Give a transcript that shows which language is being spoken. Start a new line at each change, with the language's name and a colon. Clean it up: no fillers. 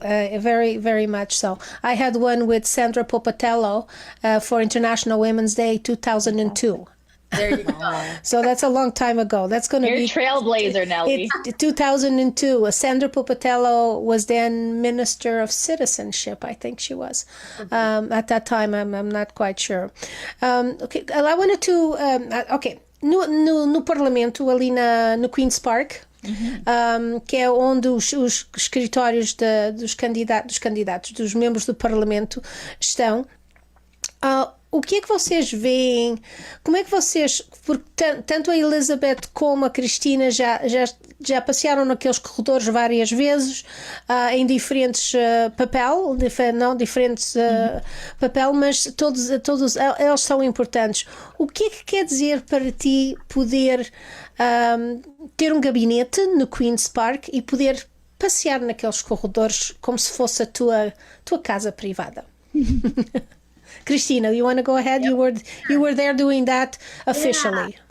English: Very, very much so. I had one with Sandra Popatello for International Women's Day 2002. There you go. So that's a long time ago. That's going to be trailblazer, Nelly. 2002. Sandra Popatello was then Minister of Citizenship, I think she was. At that time, I'm not quite sure. Okay, I wanted to...
Portuguese: ok, no Parlamento, ali no Queen's Park, que é onde os escritórios dos candidatos, dos membros do Parlamento estão. O que é que vocês veem? Como é que vocês, porque tanto a Elizabeth como a Cristina já passearam naqueles corredores várias vezes, em diferentes papel, mas todos eles são importantes. O que é que quer dizer para ti poder ter um gabinete no Queen's Park e poder passear naqueles corredores como se fosse a tua casa privada?
English: Christina, you want to go ahead? Yep. You were there doing that officially.